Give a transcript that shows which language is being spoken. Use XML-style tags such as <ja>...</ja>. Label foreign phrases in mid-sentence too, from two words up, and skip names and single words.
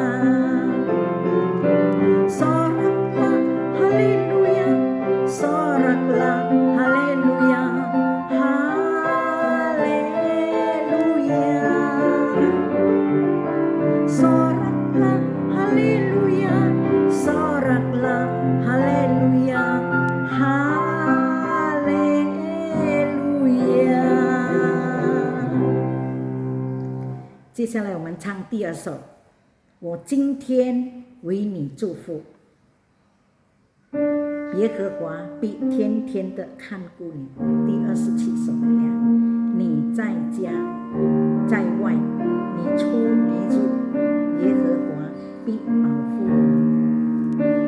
<id>Soraklah haleluya, soraklah haleluya, haleluya. Soraklah haleluya, soraklah haleluya, haleluya。</id> <zh>接下来我们唱第2首，我今天为你祝福。耶和华必天天的看顾你。第27首，你在家在外，你出你入，耶和华必保护你。</zh>